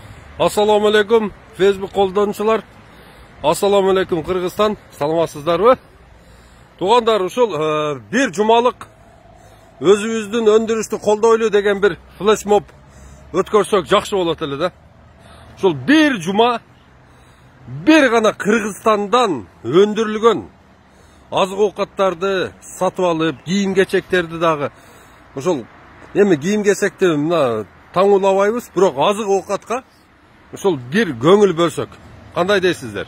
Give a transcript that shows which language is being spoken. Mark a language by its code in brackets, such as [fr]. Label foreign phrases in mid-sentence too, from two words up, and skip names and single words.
[ar] السلام عليكم [ky] Facebook koldanıcılar. [ar] السلام عليكم [ky] Kırgızstan. Salamатсыздарбы? Тугандар, ушул bir жумалык өзүбүздүн өндүрүштү колдойлу деген bir флешмоб өткөрсөк жакшы болот эле да. Ушул bir жума bir гана Кыргызстандан өндүрүлгөн азык оокаттарды сатып алып, кийим-кечектерди дагы ушул эми кийим-кечекти мына таңуулабайбыз, бирок азык оокатка ушул bir көңүл бөлсөк, кандай дейсиздер?